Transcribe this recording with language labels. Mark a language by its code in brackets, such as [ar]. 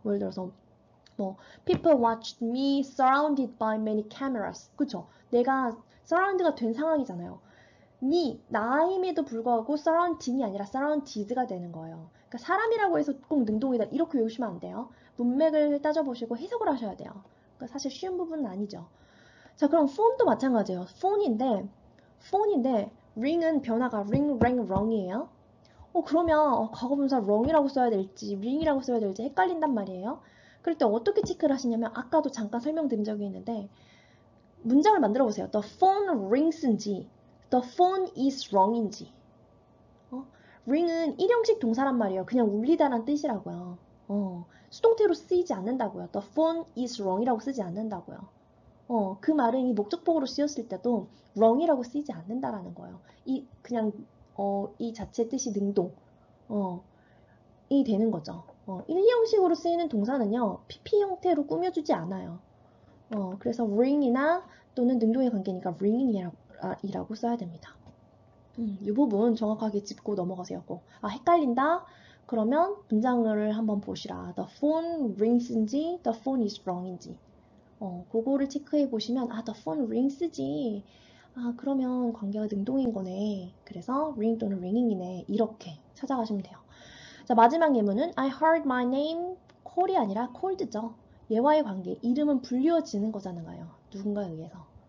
[ko] 예를 들어서 뭐 [en] people watched me surrounded by many cameras. [ko] 그쵸? 내가 surround가 된 상황이잖아요. me, 나임에도 불구하고 surrounding이 아니라 surrounded가 되는 거예요. 그러니까 사람이라고 해서 꼭 능동이다. 이렇게 외우시면 안 돼요. 문맥을 따져보시고 해석을 하셔야 돼요. 그러니까 사실 쉬운 부분은 아니죠. 자, 그럼 phone도 마찬가지예요. phone인데 ring은 변화가 ring, rang, wrong이에요. 그러면 과거분사 wrong이라고 써야 될지 ring이라고 써야 될지 헷갈린단 말이에요. 그럴 때 어떻게 체크를 하시냐면 아까도 잠깐 설명드린 적이 있는데 문장을 만들어 보세요. [en] The phone rings [ko] 인지 [en] the phone is wrong인지. [ko] ring은 일형식 동사란 말이에요. 그냥 울리다란 뜻이라고요. 수동태로 쓰이지 않는다고요. [en] The phone is wrong [ko] 이라고 쓰지 않는다고요. 그 말은 이 목적복으로 쓰였을 때도 wrong이라고 쓰이지 않는다라는 거예요. 이 자체 뜻이 능동, 이 되는 거죠. 1, 2형식으로 쓰이는 동사는요, PP 형태로 꾸며주지 않아요. 그래서 ring이나 또는 능동의 관계니까 ring이라고 써야 됩니다. 이 부분 정확하게 짚고 넘어가세요. 헷갈린다? 그러면 문장을 한번 보시라. [en] The phone rings인지 the phone is wrong인지. [ko] 그거를 체크해 보시면 [en] the phone rings [ko] 지. 그러면 관계가 능동인 거네. 그래서 ring 또는 ringing이네. 이렇게 찾아가시면 돼요. 자, 마지막 예문은 [en] I heard my name call [ko] 이 아니라 called죠. 얘와의 관계, 이름은 불리워지는 거잖아요. 누군가에 의해서.